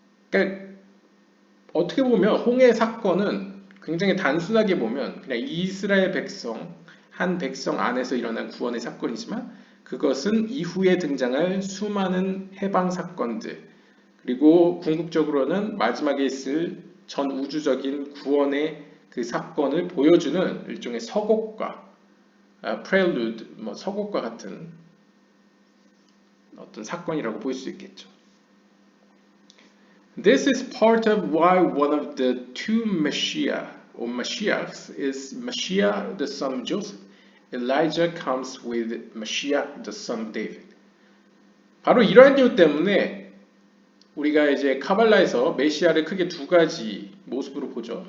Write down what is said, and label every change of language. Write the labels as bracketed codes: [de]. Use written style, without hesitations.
[ko] 그러니까 어떻게 보면 홍해 사건은 굉장히 단순하게 보면 그냥 이스라엘 백성, 한 백성 안에서 일어난 구원의 사건이지만 그것은 이후에 등장할 수많은 해방 사건들 그리고 궁극적으로는 마지막에 있을 전 우주적인 구원의 그 사건을 보여주는 일종의 서곡과 프렐루드, 뭐 서곡과 같은 어떤 사건이라고 볼 수 있겠죠. [en] This is part of why one of the two Messiah or Mashiachs is Mashiach the son of Joseph. Elijah comes with Mashiach the son of David. [ko] 바로 이러한 이유 때문에 우리가 이제 카발라에서 메시아를 크게 두 가지 모습으로 보죠.